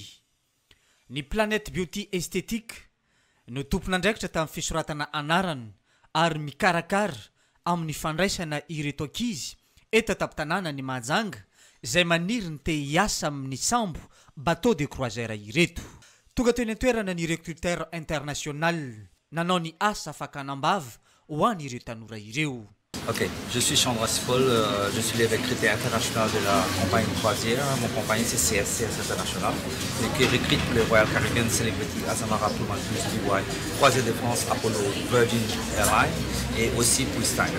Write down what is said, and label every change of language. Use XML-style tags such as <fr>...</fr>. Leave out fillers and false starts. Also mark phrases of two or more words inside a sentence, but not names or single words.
<mg>Ny Planète Beauty Esthétique no tompon'andraikitra tamin'ny fisoratana anarana ary mikarakara amin'ny fandraisana ireto ankizy eto an-tampon-tanàna ny Mahajanga izay maniry ny te hiasa amin'ny sambo</mg> <fr>bateau de croisière</fr> <mg>ireto. Tonga teny an-toerana ny</mg> <fr>recruteur international</fr> <mg>nanao ny asa fakanambava ho an'ny ireo tanora ireo.</mg> <fr>Ok, je suis Chandras Paul, je suis le recruteur international de la compagnie croisière. Mon compagnie c'est CS International, et qui recrute pour les Royal Caribbean Celebrity Azamara Pullman Plus DY, Croisière de France, Apollo, Virgin Airlines et aussi pour Steiner.</fr>